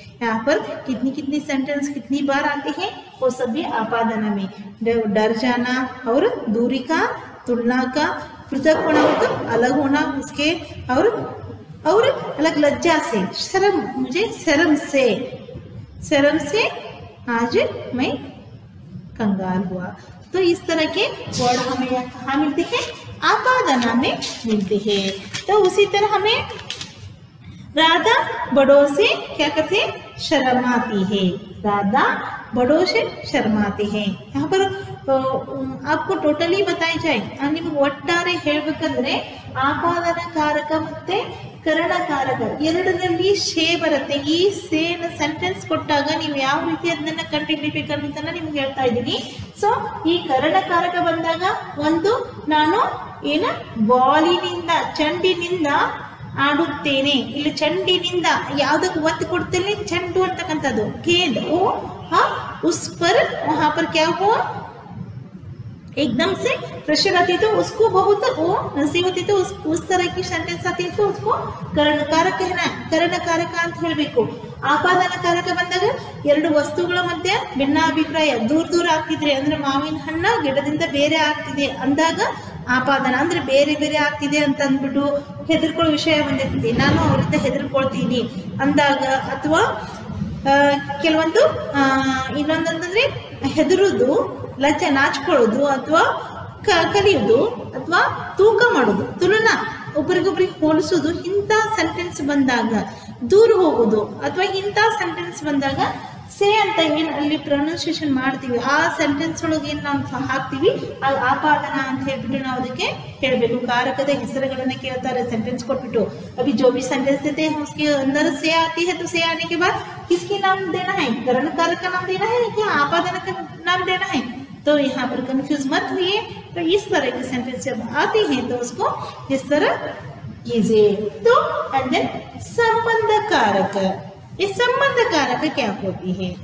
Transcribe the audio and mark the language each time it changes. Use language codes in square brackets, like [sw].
[hi] यहाँ पर कितनी सेंटेंस कितनी बार आती है, वो सभी आपादन में डर जाना और दूरी का, तुलना का, पृथक होना मतलब अलग होना उसके, और अलग लज्जा से, शर्म, मुझे शर्म से आज मैं कंगाल हुआ। तो इस तरह के वर्ड हमें कहाँ मिलते हैं, आपादना में मिलते हैं। तो उसी तरह हमें राधा बड़ों से क्या करते हैं, शर्माती है, राधा बड़ों से शर्माती है। यहाँ पर आपको टोटली बताई जाए, [kn] निಮಗೆ ಒಟ್ಟಾರೆ ಹೇಳಬೇಕಂದ್ರೆ ಆಪಾದನ ಕಾರಕ ಮತ್ತೆ ಕರಣಕಾರಕ ಎರಡರಲ್ಲಿ ಶೇ ಬರುತ್ತೆ। ಈ ಸೇನ ಸೆಂಟೆನ್ಸ್ ಕೊಟ್ಟಾಗ ನೀವು ಯಾವ ರೀತಿ ಅದನ್ನ ಕಂಡುಹಿಡಿಯಬೇಕಂತ ನಿಮ್ಗೆ ಹೇಳ್ತಾ ಇದ್ದೀನಿ। ಸೊ ಈ ಕರಣಕಾರಕ ಬಂದಾಗ ಒಂದು ನಾನು ಏನ ಬಾಲಿನಿಂದ ಚೆಂಡಿನಿಂದ ಆಡುತ್ತೇನೆ, ಇಲ್ಲಿ ಚೆಂಡಿನಿಂದ ಯಾವುದಕ್ಕೆ ಒತ್ತು ಕೊಡ್ತೇನೆ, ಚೆಂಡು ಅಂತಕ್ಕಂಥದ್ದು [hi] गेंद, ओ हाँ उस पर वहां पर क्या हुआ, एकदम से प्रेशर आती तो उसको बहुत वो नसी होती, तो उस तरह की सेंटेंस आती है तो उसको ಕರಣಕಾರಕ कहना, [kn] ಕರಣಕಾರಕ ಅಂತ ಹೇಳಬೇಕು। ಆಪಾದನ ಕಾರಕ ಬಂದಾಗ ಎರಡು ವಸ್ತುಗಳ ಮಧ್ಯೆ ಭಿನ್ನಾಭಿಪ್ರಾಯ ದೂರ ಆಗ್ತಿದ್ರೆ, ಅಂದ್ರೆ ಮಾವಿನ ಹಣ್ಣ ಗಿಡದಿಂದ ಬೇರೆ ಆಗ್ತಿದೆ ಅಂದಾಗ ಆಪಾದನ, ಅಂದ್ರೆ ಬೇರೆ ಬೇರೆ ಆಗ್ತಿದೆ ಅಂತ ಅಂದ್ಬಿಟ್ಟು ಹೆದರ್ಕೊಳ್ಳೋ ವಿಷಯ ಬಂದಿರ್ತದೆ, ನಾನು ಅವರಿಂದ ಹೆದರ್ಕೊಳ್ತೀನಿ ಅಂದಾಗ, ಅಥವಾ ಕೆಲವೊಂದು ಇನ್ನೊಂದಂತಂದ್ರೆ ಹೆದರುದು, ಲಜ್ಜೆ ನಾಚ್ಕೊಳ್ಳೋದು, ಅಥವಾ ಕಲಿಯೋದು, ಅಥವಾ ತೂಕ ಮಾಡೋದು, ತುಲನಾ, ಒಬ್ಬರಿಗೊಬ್ಬರಿಗೆ ಹೋಲಿಸೋದು, ಇಂಥ ಸೆಂಟೆನ್ಸ್ ಬಂದಾಗ ದೂರ ಹೋಗೋದು, ಅಥವಾ ಇಂಥ ಸೆಂಟೆನ್ಸ್ ಬಂದಾಗ ಸೇ ಅಂತ ಏನು ಅಲ್ಲಿ ಪ್ರೊನೌನ್ಸಿಯೇಷನ್ ಮಾಡ್ತೀವಿ ಆ ಸೆಂಟೆನ್ಸ್ ಒಳಗೆ ಏನು ನಾವು ಹಾಕ್ತೀವಿ ಅದು ಆಪಾದನ ಅಂತ ಹೇಳ್ಬಿಟ್ಟು ನಾವು ಅದಕ್ಕೆ ಹೇಳಬೇಕು. ಕಾರಕದ ಹೆಸರುಗಳನ್ನ ಕೇಳ್ತಾರೆ सेंटेंस ಕೊಟ್ಬಿಟ್ಟು. [hi] अभी जो भी सेंटेंस देते हैं उसके अंदर से आती है तो से आने के बाद किसके नाम देना है, करण कारक का नाम देना है या आपादन का नाम देना है. तो यहाँ पर कंफ्यूज मत होइए. तो इस तरह के सेंटेंस जब आती हैं तो उसको इस तरह कीजिए. तो संबंध कारक, ये संबंध कारक क्या होती है?